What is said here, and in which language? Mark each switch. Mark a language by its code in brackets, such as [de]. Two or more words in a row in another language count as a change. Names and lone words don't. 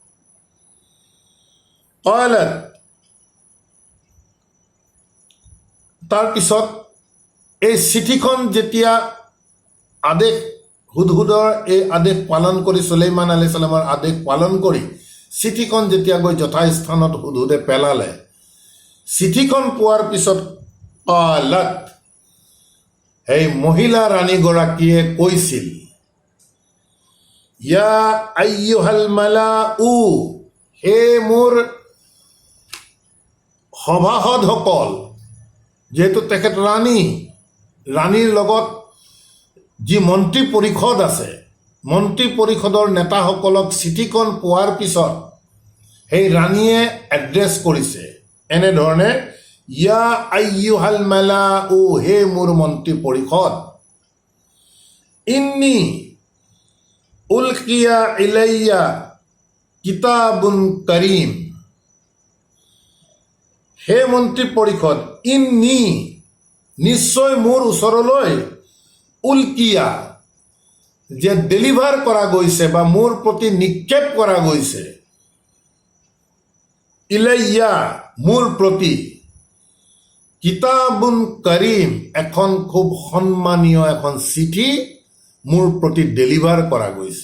[as] তাৰপিছত এই চিঠিখন যেতিয়া আদেশ, হুদহুদৰ এই আদেশ পালন কৰি, সুলাইমান [ar] عليه السلام [as] আদেশ পালন কৰি চিঠিখন যেতিয়া গৈ যথাস্থানত হুদহুদে পেলালে, চিঠিখন পোৱাৰ পিছত কালাত, সেই মহিলা ৰাণীগৰাকীয়ে কৈছিল, [ar] يا أيها الملأ, [as] হে মোৰ সভাসদসকল, যেহেতু তেখেত ৰাণীৰ লগত যি মন্ত্ৰী পৰিষদ আছে, মন্ত্ৰী পৰিষদৰ নেতাসকলক চিঠিখন পোৱাৰ পিছত সেই ৰাণীয়ে এড্ৰেছ কৰিছে এনেধৰণে, [ar] يا أيها الملأ, [as] হে মোৰ মন্ত্ৰী পৰিষদ, [ar] إني ألقي إلي كتاب كريم, [as] হে মন্ত্ৰী পৰিষদ, ইন্নী, নিশ্চয় মোৰ ওচৰলৈ, উলকিয়া, যে ডেলিভাৰ কৰা গৈছে বা মোৰ প্ৰতি নিক্ষেপ কৰা গৈছে, ইলাইয়া, মোৰ প্ৰতি, [ar] كتاب كريم, [as] এখন খুব সন্মানীয় এখন চিঠি মোৰ প্ৰতি ডেলিভাৰ কৰা গৈছে।